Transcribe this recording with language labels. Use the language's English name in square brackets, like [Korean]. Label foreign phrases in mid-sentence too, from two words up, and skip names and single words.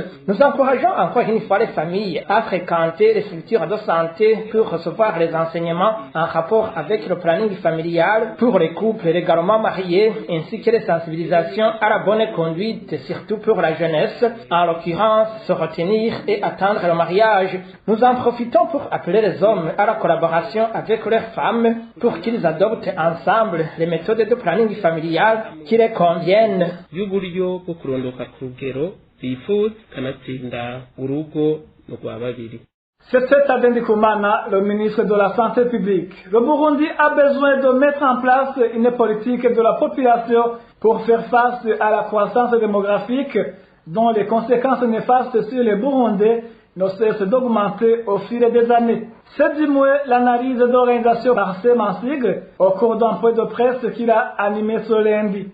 [French] Nous encourageons encore une fois les familles à fréquenter les structures de santé pour recevoir les enseignements en rapport avec le planning familial pour les couples légalement mariés, ainsi que les sensibilisations à la bonne conduite, surtout pour la jeunesse, en l'occurrence se retenir et attendre le mariage. Nous en profitons pour appeler les hommes à la collaboration avec leurs femmes pour qu'ils adoptent ensemble les méthodes de planning familial qui les conviennent. [Rundi] y'uburyo bwo kurondoka ku rugero bifuza kanatsinda urugo no kwa babiri. [French] C'était Tadei Ndikumana, le ministre de la Santé publique. Le Burundi a besoin de mettre en place une politique de la population pour faire face à la croissance démographique dont les conséquences néfastes sur les Burundais ne cessent d'augmenter au fil des années. C'est du moins l'analyse de l'organisation par Mansig au cours d'un point de presse qu'il a animé ce lundi.